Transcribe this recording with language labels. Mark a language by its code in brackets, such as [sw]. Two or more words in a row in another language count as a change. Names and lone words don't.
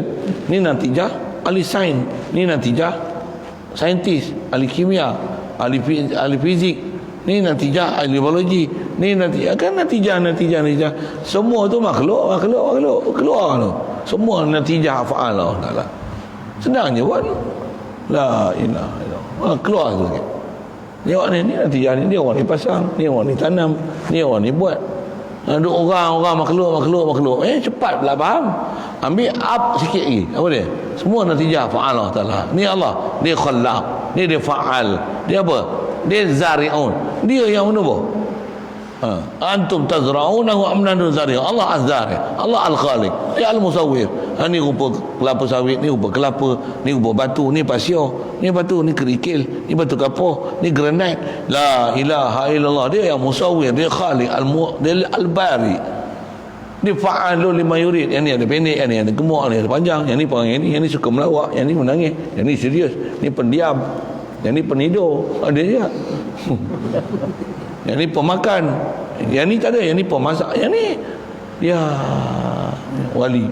[ms] Ni natijah ahli sains, ni natijah saintis, ahli kimia, ahli fizik, ni natijah ahli biologi, ni natijah kan natijah semua tu makhluk keluar tu semua natijah hafal Allah Ta'ala. Senang je buat. [ar] لا إله إلا الله. [ms] Keluar tu sikit. Tengok ni natijah ni, dia orang ni pasang, ni orang ni tanam, ni orang ni buat. Ada orang makhluk. Cepat pula faham. Ambil up sikit lagi. Apa dia? Semua natijah fa'al Allah Ta'ala. Ni Allah, dia khallaq, ni dia fa'al. Dia apa? Dia zari'un. Dia yang menubur. [ar] أنتم تزرعونه أم نحن زارعون. الله الزارع، الله الخالق, [ms] dia al-musawwir. Ni rupa kelapa sawit, ni rupa kelapa, ni rupa batu, ni pasir, ni batu, ni kerikil, ni batu kapur, ni granit. [ar] لا إله إلا الله. [ms] Dia yang musawwir, dia khaliq, dia al-bari. [ar] Dia فعال لما يريد. [ms] Yang ni ada pendek, yang ni ada gemuk, yang ni ada panjang, yang ni perangai ni, yang ni suka melawak, yang ni menangis, yang ni serius, ni pendiam, yang ni penidur. Ada je. Yang ni pemakan, yang ni tak ada, yang ni pemasak, yang ni dia wali.